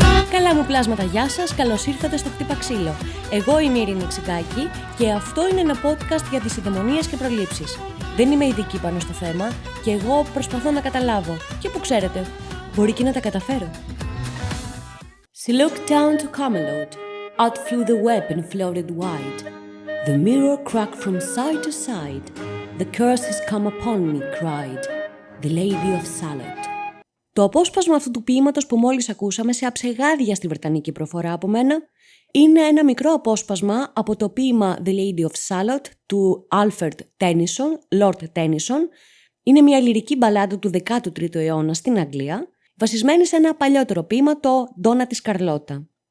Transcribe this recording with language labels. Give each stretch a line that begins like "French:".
Greek: Καλά μου πλάσματα, γεια σας, καλώς ήρθατε στο Χτύπα Ξύλο. Εγώ είμαι η Ειρήνη Ξικάκη και αυτό είναι ένα podcast για τις ειδαιμονίες και προλήψεις. Δεν είμαι ειδική πάνω στο θέμα και εγώ προσπαθώ να καταλάβω. Και που ξέρετε, μπορεί και να τα καταφέρω.
English: She looked down to Camelot. Out flew the web and floated wide. The mirror cracked from side to side. The curse has come upon me, cried the Lady of Shalott.
Greek: Το απόσπασμα αυτού του ποίηματος που μόλις ακούσαμε σε αψεγάδια στη βρετανική προφορά από μένα είναι ένα μικρό απόσπασμα από το ποίημα The Lady of Shalott του Alfred Tennyson, Lord Tennyson. Είναι μια λυρική μπαλάντα του 13ου αιώνα στην Αγγλία, βασισμένη σε ένα παλιότερο ποίημα, το Ντόνα της Καρλώτα.